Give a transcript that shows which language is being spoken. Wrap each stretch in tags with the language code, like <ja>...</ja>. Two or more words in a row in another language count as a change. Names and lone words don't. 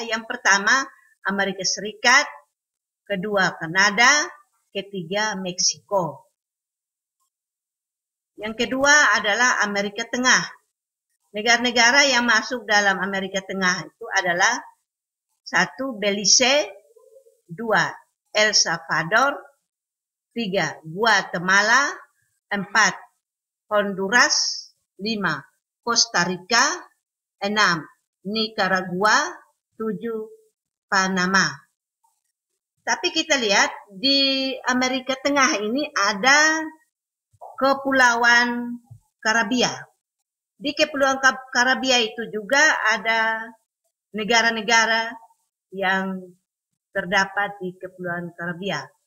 <id>Yang pertama, Amerika Serikat. Kedua, Kanada. Ketiga, Meksiko. Yang kedua adalah Amerika Tengah. Negara-negara yang masuk dalam Amerika Tengah itu adalah 1. Belize, 2. El Salvador, 3. Guatemala, 4. Honduras, 5. Costa Rica, 6. Nicaragua, 7. Panama. Tapi kita lihat di Amerika Tengah ini ada Kepulauan Karibia. Di Kepulauan Karibia itu juga ada negara-negara yang terdapat di Kepulauan Karibia.</id>